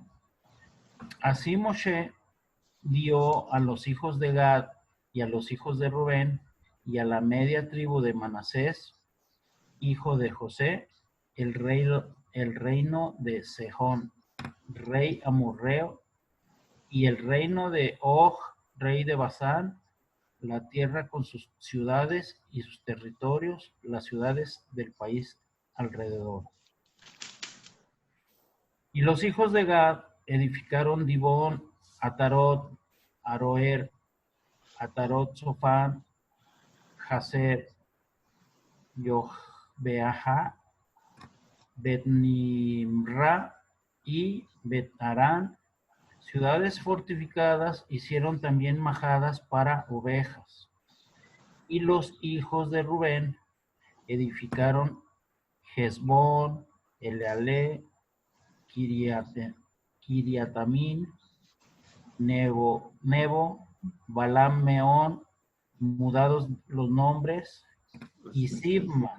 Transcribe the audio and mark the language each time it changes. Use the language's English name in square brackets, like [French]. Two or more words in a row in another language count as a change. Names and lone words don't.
[Spanish] Así Moshe dio a los hijos de Gad y a los hijos de Rubén y a la media tribu de Manasés, hijo de José, el reino de Sejón, rey amorreo, y el reino de Og, rey de Basán, la tierra con sus ciudades y sus territorios, las ciudades del país alrededor. Y los hijos de Gad edificaron Dibón, Atarot, Aroer, Atarot Sofán, Jaser, Yohbeaha, Bet-Nimra y Bet-Arán, ciudades fortificadas. Hicieron también majadas para ovejas. Y los hijos de Rubén edificaron Hezbón, Eleale, Kiriatamín, Nebo, Balam, Meón, mudados los nombres, y Sibma.